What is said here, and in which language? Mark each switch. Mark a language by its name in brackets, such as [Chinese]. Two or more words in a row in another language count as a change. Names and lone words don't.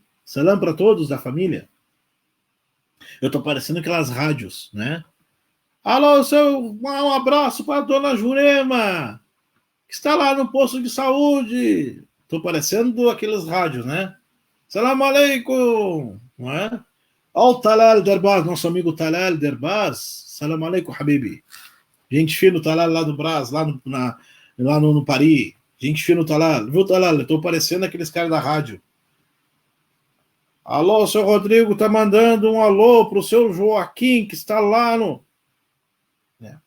[Portuguese] Salam para todos da família. Eu estou parecendo aquelas rádios, né? Alô, um abraço para a dona Jurema, que está lá no posto de saúde. Estou parecendo aqueles rádios, né? [Arabic] سلام عليكم, [Portuguese] não é? Olha o Talal Derbaz, nosso amigo Talal Derbaz. [Arabic] سلام عليكم حبيبي. [Portuguese] Gente fina no Talal lá do Brás, lá no Paris. Gente fina no Talal. Viu, Talal? Estou parecendo aqueles caras da rádio. Alô, seu Rodrigo tá mandando um alô pro seu Joaquim, que está lá no...